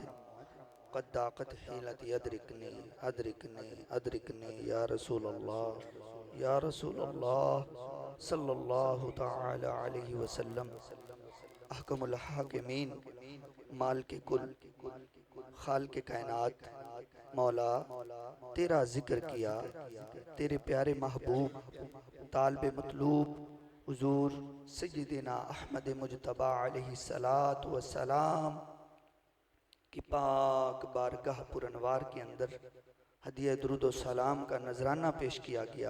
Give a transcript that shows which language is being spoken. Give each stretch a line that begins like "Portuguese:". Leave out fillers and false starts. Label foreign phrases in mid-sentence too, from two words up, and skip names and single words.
Arabic: قد ضاقت حيلتي أدركني أدركني أدركني يا رسول الله صلى الله تعالى عليه وسلم. أحكم الحاكمين,
Urdu: مال کے کل، خال کے کائنات، مولا تیرا ذکر کیا، تیرے پیارے محبوب طالب مطلوب حضور سیدنا احمد مجتبیٰ
Arabic: علیہ الصلاۃ والسلام
Urdu: کی پاک بارگاہ پرنوار کے اندر ہدیہ درود و سلام کا نذرانہ پیش کیا گیا.